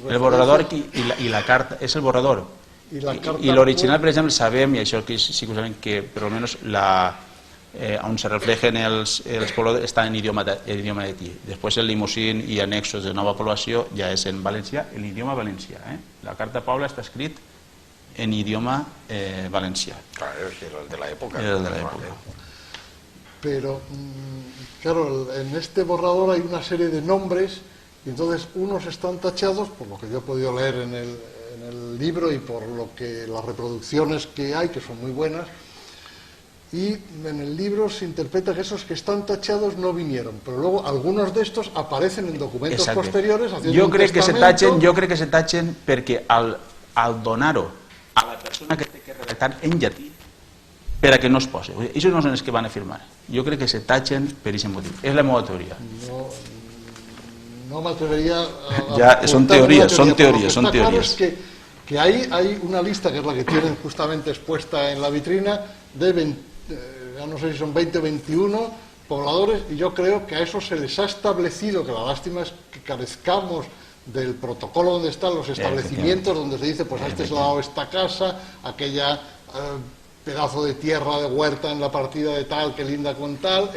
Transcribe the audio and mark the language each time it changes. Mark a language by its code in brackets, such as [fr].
[ca] El borrador i la carta, és el borrador. I l'original, per exemple, sabem, i això sí que ho sabem, que per almenys on se reflejen els pobladors està en idioma llatí. Després el limusín i annexos de nova població ja és en valencià, en idioma valencià. La Carta Pobla està escrit en idioma valencià. Claro, era el de l'època. Era el de l'època. [es] Pero, claro, en este borrador hay una serie de nombres y entonces unos están tachados, por lo que yo he podido leer en el libro y por lo que las reproducciones que hay, que son muy buenas, y en el libro se interpreta que esos que están tachados no vinieron, pero luego algunos de estos aparecen en documentos posteriores haciendo un testamento. [ca] Jo crec que se tachen perquè al donar-ho a la persona que té que redactar en llatí per a que no es posi. Això no són els que van a firmar. Jo crec que se tachen per aquest motiu. És la meva teoria. [es] No me atrevería a ya, son teorías. Claro es que hay una lista, que es la que tienen justamente expuesta en la vitrina, de ya no sé si son 20 o 21 pobladores, y yo creo que a esos se les ha establecido, que la lástima es que carezcamos del protocolo donde están los establecimientos, donde se dice, pues a este se le ha dado esta casa, aquella pedazo de tierra de huerta en la partida de tal, que linda con tal.